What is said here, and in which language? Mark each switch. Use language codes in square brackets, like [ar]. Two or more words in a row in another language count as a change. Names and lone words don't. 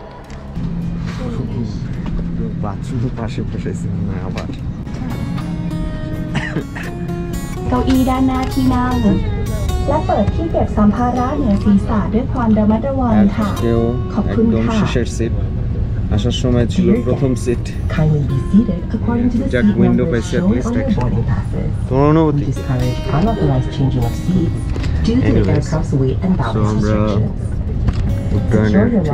[bn] বাথরুমের পাশে বসেছি না আবার। [th] เก้าอี้ด้านหน้าที่นั่งและเปิดที่เก็บสัมภาระเหนือศีรษะด้วยความระมัดระวังค่ะขอบคุณค่ะ [bn] শেষের সিট, আসার সময় ছিল প্রথম সিট। [en] Jack window পাইছি at least একটা। [bn] তোমার অনুভূতি? [en] Anyways, [bn] so আমরা উড্ডয়নের